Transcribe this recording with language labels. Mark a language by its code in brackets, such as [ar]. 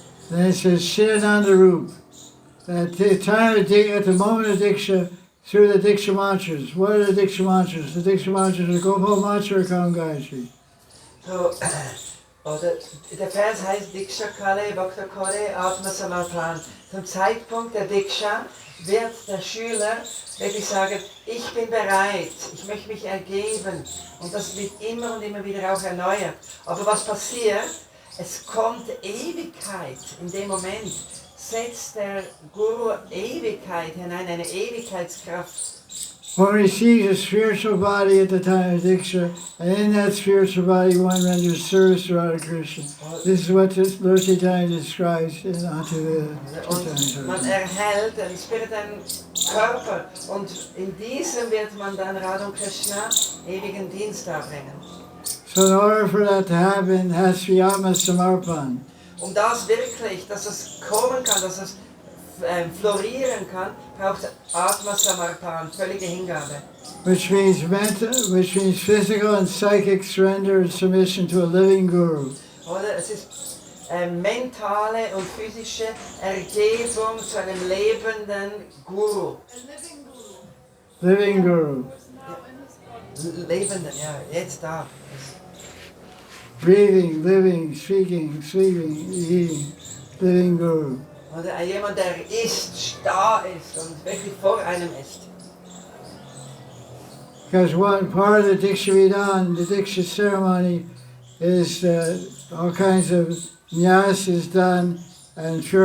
[en] Then it says Siddhanta Rup. At the moment of Diksha, through the Diksha mantras. What are the Diksha mantras? The Diksha mantras are Gopal mantra Kam Gayatri. [de] So, oder der Vers heißt [bn] Diksha Kale Bhakta Kore Atma Samarpan. [de] Zum Zeitpunkt der Diksha wird der Schüler wirklich sagen, ich bin bereit, ich möchte mich ergeben. Und das wird immer und immer wieder auch erneuert. Aber was passiert? Es kommt Ewigkeit in dem Moment. Setzt der Guru Ewigkeit hinein, eine Ewigkeitskraft. [en] One receives a spiritual body at the time of Diksha, and in that spiritual body one renders service to Radha Krishna. This is what Lord Chaitanya describes in Ati-lila. [de] Und man erhält einen spirituellen Körper und in diesem wird man dann Radha und Krishna ewigen Dienst darbringen. [en] So in order for that to happen, it has to be Atma Samarpan. [de] Das wirklich, dass es kommen kann, dass es florieren kann, braucht Atma Samarpan, völlige Hingabe. [en] Which means physical and psychic surrender and submission to a living guru. [de] Oder es ist mentale und physische Ergebung zu einem lebenden Guru. [en] Living guru. [de] Lebenden, ja, jetzt da. [en] Breathing, living, speaking, sleeping, eating. Living guru. [de] Oder jemand, der ist, da ist und wirklich vor einem ist. [en] Because one part of the Diksha Vidan, the Diksha ceremony, is all kinds of nyas is done and